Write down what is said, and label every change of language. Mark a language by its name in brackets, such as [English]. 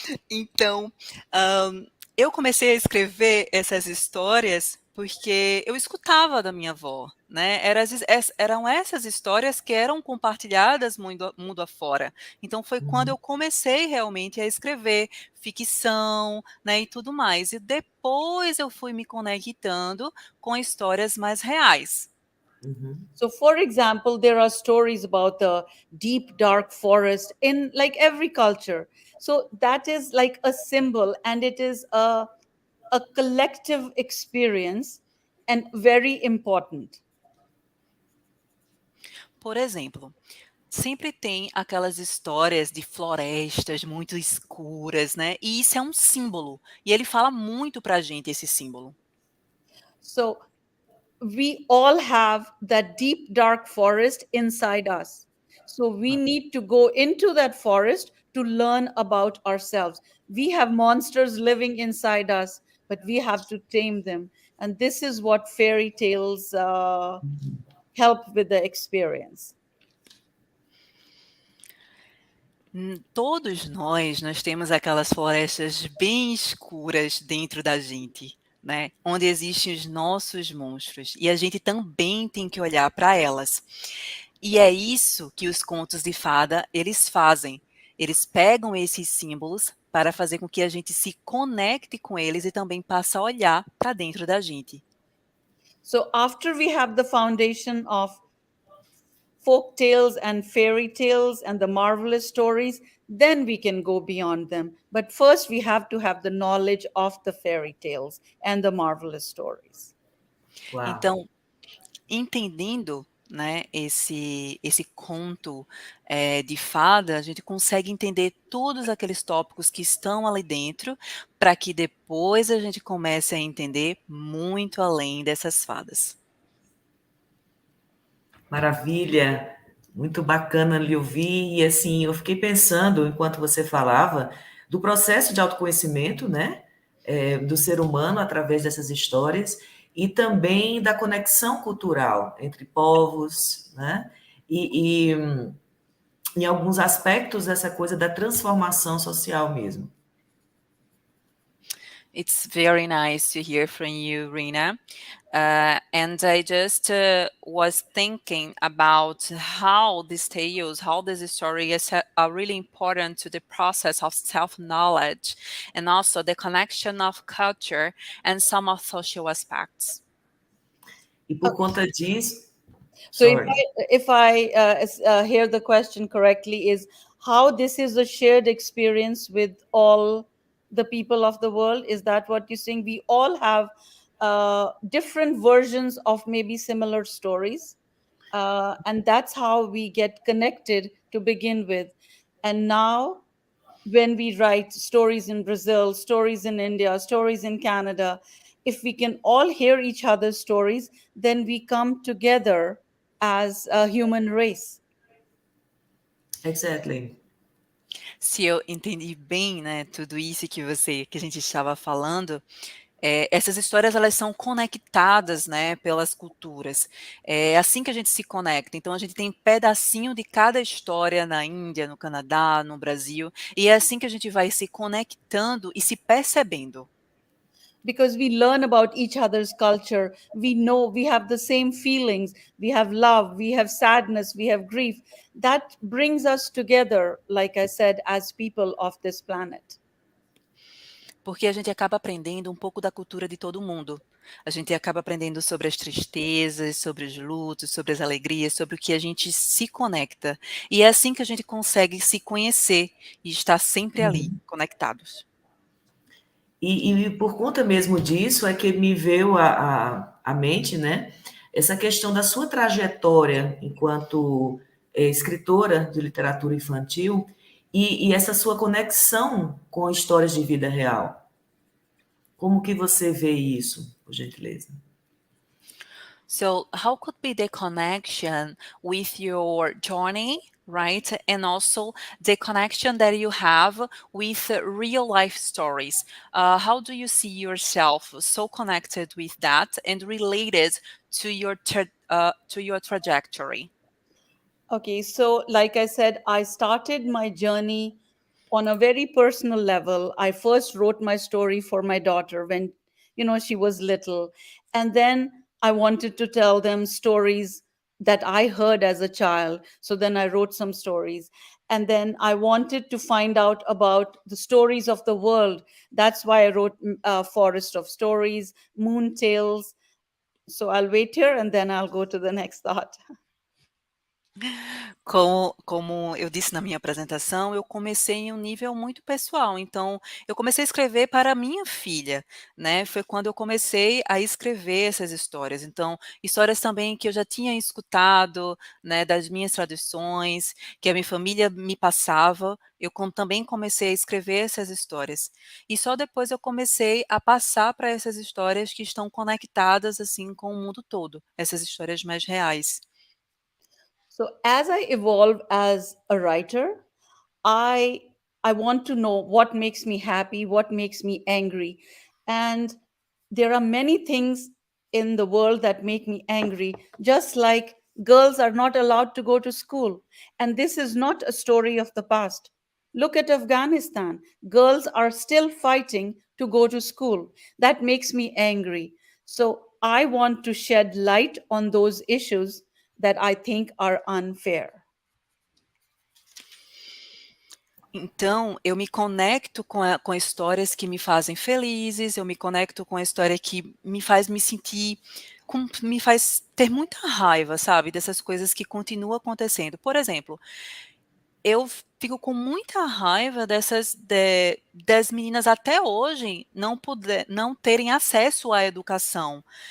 [Portuguese] Então, eu comecei a escrever essas histórias porque eu escutava da minha avó, né? Eram essas histórias que eram compartilhadas mundo afora. Então, foi quando eu comecei realmente a escrever ficção, né, e tudo mais. E depois eu fui me conectando com histórias mais reais. [English] So, for example, there are stories about the deep, dark forest in like every culture. So, that is like a symbol, and it is a collective experience and very important. [Portuguese] Por exemplo, sempre tem aquelas histórias de florestas muito escuras, né? E isso é um símbolo. E ele fala muito pra gente esse símbolo. [English] So, we all have that deep, dark forest inside us. So, we need to go into that forest to learn about ourselves. We have monsters living inside us, but we have to tame them. And this is what fairy tales help with the experience. [Portuguese] Todos nós temos aquelas florestas bem escuras dentro da gente, né? Onde existem os nossos monstros. E a gente também tem que olhar para elas. E é isso que os contos de fada, eles fazem. Eles pegam esses símbolos para fazer com que a gente se conecte com eles e também passe a olhar para dentro da gente. [English] So after we have the foundation of folk tales and fairy tales and the marvelous stories, then we can go beyond them. But first, we have to have the knowledge of the fairy tales and the marvelous stories. [Portuguese] Uau. Então, entendendo, né, esse conto de fada, a gente consegue entender todos aqueles tópicos que estão ali dentro, para que depois a gente comece a entender muito além dessas fadas. Maravilha, muito bacana lhe ouvir. E assim, eu fiquei pensando, enquanto você falava, do processo de autoconhecimento, né? Do ser humano através dessas histórias, e também da conexão cultural entre povos, né? E em alguns aspectos, essa coisa da transformação social mesmo. [English] It's very nice to hear from you, Rina. And I just was thinking about how these tales, how this story are really important to the process of self-knowledge and also the connection of culture and some of social aspects. [Portuguese] E por conta disso... [English] So Sorry. if I hear the question correctly, is how this is a shared experience with all the people of the world? Is that what you're saying? We all have different versions of maybe similar stories. And that's how we get connected to begin with. And now when we write stories in Brazil, stories in India, stories in Canada, if we can all hear each other's stories, then we come together as a human race. Exactly. [Portuguese] Se eu entendi bem, né, tudo isso que a gente estava falando, essas histórias elas são conectadas, né, pelas culturas. É assim que a gente se conecta. Então a gente tem pedacinho de cada história na Índia, no Canadá, no Brasil, e é assim que a gente vai se conectando e se percebendo. [English] Because we learn about each other's culture, we know we have the same feelings, we have love, we have sadness, we have grief. That brings us together, like I said, as people of this planet. [Portuguese] Porque a gente acaba aprendendo um pouco da cultura de todo mundo. A gente acaba aprendendo sobre as tristezas, sobre os lutos, sobre as alegrias, sobre o que a gente se conecta. E é assim que a gente consegue se conhecer e estar sempre ali, conectados. E por conta mesmo disso é que me veio à mente, né, essa questão da sua trajetória enquanto escritora de literatura infantil e essa sua conexão com histórias de vida real. Como que você vê isso, por gentileza? [English] So how could be the connection with your journey, right? And also the connection that you have with real life stories. How do you see yourself so connected with that and related to your trajectory? Okay, so like I said, I started my journey on a very personal level. I first wrote my story for my daughter when, she was little. And then I wanted to tell them stories that I heard as a child. So then I wrote some stories. And then I wanted to find out about the stories of the world. That's why I wrote Forest of Stories, Moon Tales, So I'll wait here and then I'll go to the next thought. [Portuguese] Como eu disse na minha apresentação, eu comecei em um nível muito pessoal, então eu comecei a escrever para a minha filha, né, foi quando eu comecei a escrever essas histórias, então, histórias também que eu já tinha escutado, né, das minhas tradições, que a minha família me passava, também comecei a escrever essas histórias. E só depois eu comecei a passar para essas histórias que estão conectadas, assim, com o mundo todo, essas histórias mais reais. [English] So as I evolve as a writer, I I want to know what makes me happy, what makes me angry. And there are many things in the world that make me angry, just like girls are not allowed to go to school. And this is not a story of the past. Look at Afghanistan. Girls are still fighting to go to school. That makes me angry. So I want to shed light on those issues that I think are unfair. [Portuguese] Então, eu me conecto com histórias que me fazem felizes, eu me conecto com a história que me faz me sentir me faz ter muita raiva, sabe, dessas coisas que continuam acontecendo. Por exemplo, eu fico com muita raiva das meninas até hoje não terem acesso à educação.